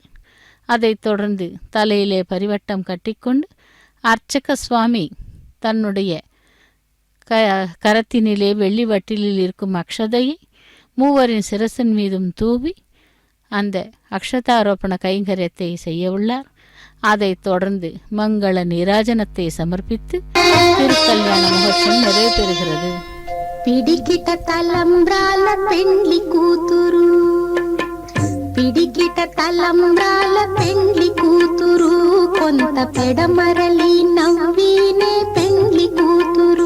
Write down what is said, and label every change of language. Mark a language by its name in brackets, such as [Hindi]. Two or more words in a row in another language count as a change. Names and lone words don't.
[Tamil] அதைத் தொடர்ந்து தலையிலே பரிவட்டம் கட்டிக்கொண்டு அர்ச்சக சுவாமி தன்னுடைய கரத்தினிலே வெள்ளி வட்டிலில் இருக்கும் அக்ஷதையை மூவரின் சிரசின் மீதும் தூவி அந்த அக்ஷதாரோபண கைங்கரியத்தை செய்ய உள்ளார். அதைத் தொடர்ந்து மங்கள நீராஜனத்தை சமர்ப்பித்து திருக்கல்யாண மகோத்சவம் நிறைவு பெறுகிறது. [Telugu] పిడికిట తలంబ్రాల పెండ్లి కూతురు, పిడికిట తలంబ్రాల పెండ్లి కూతురు, కొంత పెడమరలి నవ్వినే పెండ్లి కూతురు.